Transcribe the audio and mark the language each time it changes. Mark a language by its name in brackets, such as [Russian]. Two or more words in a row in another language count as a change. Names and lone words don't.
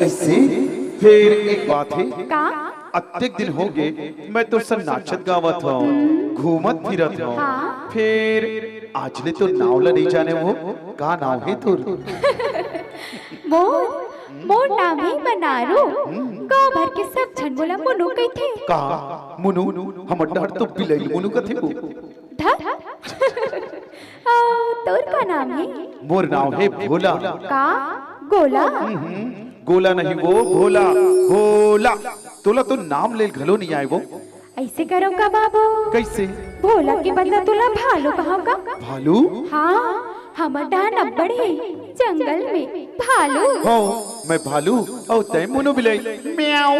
[Chhattisgarhi] ऐसे फिर एक बात है का अत्यधिक दिन हो गए मैं तो सब नाचत गावत हूँ घूमत फिरत हूँ हाँ। फिर आज ले तो नाव ला नहीं जाने वो का नाव है तुर मोर मोर नाम है मनारो गांव भर के सब जन बोला मुनु कहथे का मुनु हम डर तो बिलई मुनु कथे को धर तोर का नाम है मोर नाव है भोला का गोला गोला नहीं वो भोला भोला तोला तो नाम ले घलो नहीं आए वो ऐसे करो का बाबू कैसे भोला के बदला तुला भालू कहाँ का भालू हाँ हमर डान अब्बड़ है जंगल में भालू हो मैं भालू और तय मुनु बिलई म्याऊ